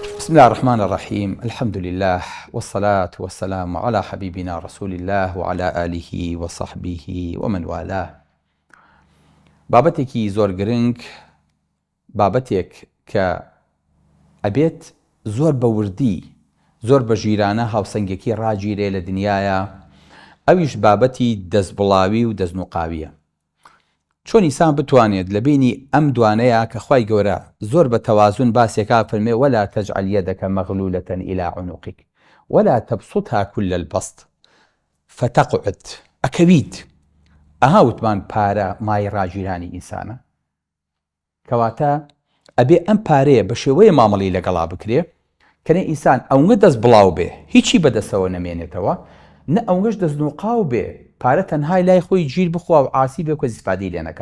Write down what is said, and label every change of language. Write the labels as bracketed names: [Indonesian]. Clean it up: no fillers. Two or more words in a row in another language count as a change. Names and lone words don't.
[Arabic] بسم الله الرحمن الرحيم. الحمد لله والصلاة والسلام على حبيبنا رسول الله وعلى آله وصحبه ومن والاه. [Central Kurdish] بابەتێکی زۆر گرنگ، بابەتێک کە ئەبێت زۆر بە وردی، زۆر بە ژیرانە هاوسەنگێکی ڕاگیرێ لە دنیاە، ئەویش بابەتی دەستبڵاوی و دەستنوقاویە. چۆن ئینسان بتوانێت لە بینی ئەم دوانەیە کە خوای گەورە زۆر بە تەوازون باسێکا فەرمێ [Arabic] ولا تجعل يدك مغلولة إلى عنقك ولا تبسطها كل البسط فتقعد [Central Kurdish] ئەکەویت. ئەها وتمان پارە مای ڕاگیرانی ئینسانە، کەواتە ئەبێ ئەم پارەیە بە شێوەیە مامەڵی لەگەڵا بکرێ کەنێ ئینسان ئەوەندە دەست بڵاو بێ هیچی بەدەستەوە نەمێنێتەوە، نە ئەوەش دەستنوقاو بێ پارە تەنهای لای خۆی گیر بخوا و عاسی بێ کە زیفادی لێ نەکا.